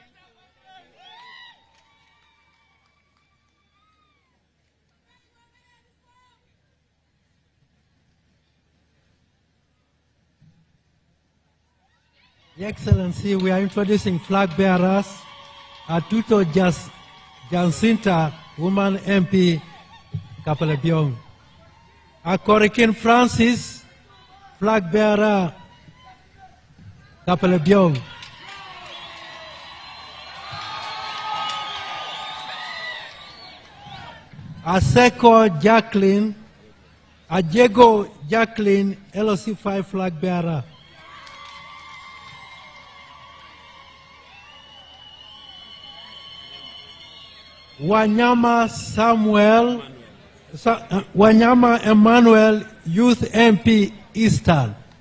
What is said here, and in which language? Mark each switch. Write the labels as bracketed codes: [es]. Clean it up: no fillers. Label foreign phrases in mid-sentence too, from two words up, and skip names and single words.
[en] Your Excellency, we are introducing flag bearers. Atuto Jacinta, woman MP, Kapelebyong. Akorikin Francis, flag bearer, Kapelebyong. Aseko Jacqueline, Ajego Jacqueline, LOC5 flag bearer. Wanyama Samuel, Wanyama Emmanuel, Youth MP, Eastern.